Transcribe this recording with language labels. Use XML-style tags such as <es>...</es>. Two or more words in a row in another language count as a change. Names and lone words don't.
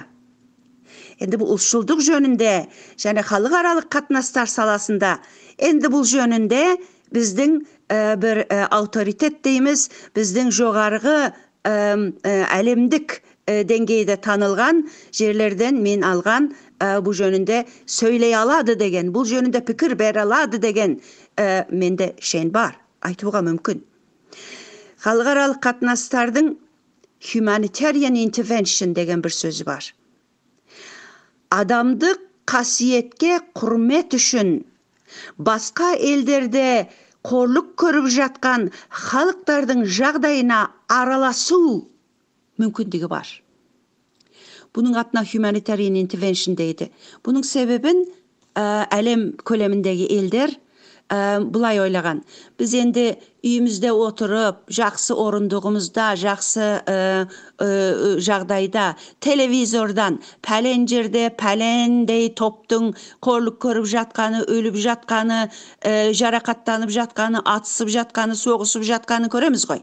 <kk>Енді бұл ұлтшылдық жөнінде және халықаралық қатынастар саласында енді бұл жөнінде біздің бір авторитет дейміз, біздің жоғарғы әлемдік деңгейде танылған жерлерден мен алған бұл жөнінде сөйлей алады деген, бұл жөнінде пікір бере алады деген менде шен бар, айтуға мүмкін. Халықаралық қатынастардың</kk> <en>humanitarian intervention</en> <kk>деген бір сөзі бар. Адамдық қасиетке құрмет үшін басқа елдерде қорлық көріп жатқан халықтардың жағдайына араласу мүмкіндігі бар. Бұның атына</kk> <en>humanitarian intervention</en> <kk>дейді. Бұның себебін әлем көлеміндегі елдер бұлай ойлаған. Біз енді үйімізде отырып, жақсы орындығымызда, жақсы жағдайда, телевизордан, пәлен жерде, пәлендей топтың қорлық көріп жатқаны, өліп жатқаны, жарақаттанып жатқаны, атысып жатқаны, соғысып жатқаны көреміз ғой.</kk>